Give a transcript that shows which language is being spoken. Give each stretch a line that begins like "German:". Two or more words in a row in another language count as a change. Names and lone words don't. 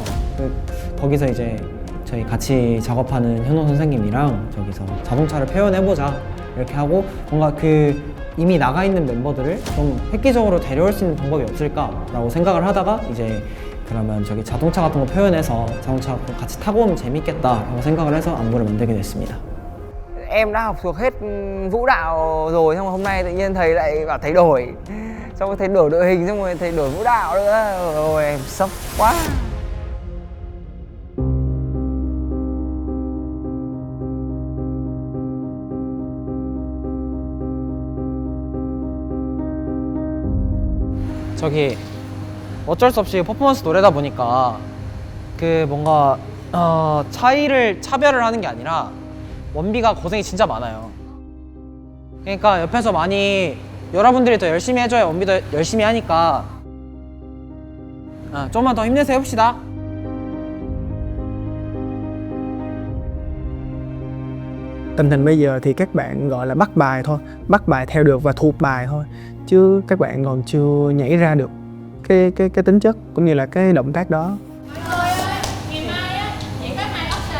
Korean: 거기서 이제 저희 같이 작업하는 현호 선생님이랑 저기서 자동차를 표현해보자 이렇게 하고 뭔가 이미 나가 있는 멤버들을 좀 획기적으로 데려올 수 있는 방법이 없을까라고 생각을 하다가 이제 그러면 저기 자동차 같은 거 표현해서 자동차 같이 타고 오면 재밌겠다라고 생각을 해서 안무를 만들게 됐습니다.
Vietnamese: Em đã học thuộc hết vũ đạo rồi, xong hôm nay tự nhiên thầy lại bảo thay đổi. Xong rồi thầy đổi đội hình, xong rồi thầy đổi vũ đạo nữa. Ôi em sốc quá.
Korean: 저기 어쩔 수 없이 퍼포먼스 노래다 보니까 그 뭔가 차별을 하는 게 아니라 원비가 고생이 진짜 많아요. 그러니까 옆에서 많이 여러분들이 더 열심히 해줘야 원비도 열심히 하니까 조금만 더 힘내서 해봅시다.
Vietnamese: Tình hình bây giờ thì các bạn gọi là bắt bài thôi, bắt bài theo được và thuộc bài thôi, chứ các bạn còn chưa nhảy ra được cái tính chất cũng như là cái động tác đó. Ngày mai á, chỉ có 2 option.